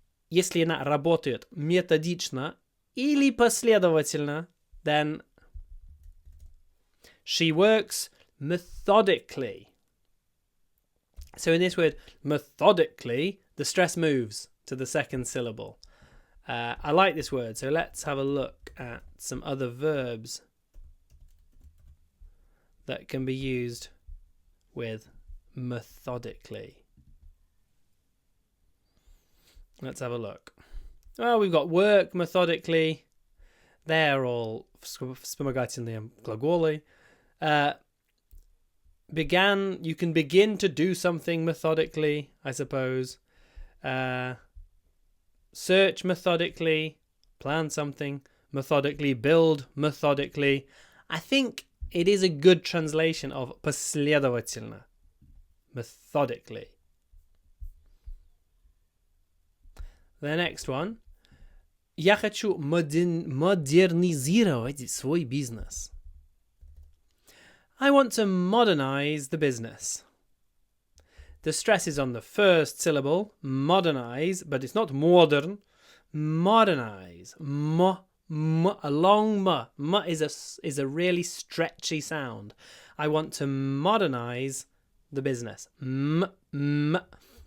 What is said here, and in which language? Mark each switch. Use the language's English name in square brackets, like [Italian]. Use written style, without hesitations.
[Russian] Если она работает методично или последовательно, [English] then she works methodically. So in this word, methodically, the stress moves to the second syllable. I like this word, so let's have a look at some other verbs that can be used with methodically. Let's have a look. Well, we've got work methodically. They're all [Russian] вспомогательные глаголы. [English] Began, you can begin to do something methodically, I suppose. Search methodically, plan something methodically, build methodically. I think it is a good translation of последовательно, methodically. The next one. [Russian] Я хочу модернизировать свой бизнес. [English] I want to modernize the business. The stress is on the first syllable, modernize, but it's not modern. Modernize. A long m. M is a really stretchy sound. I want to modernize the business. Modernize.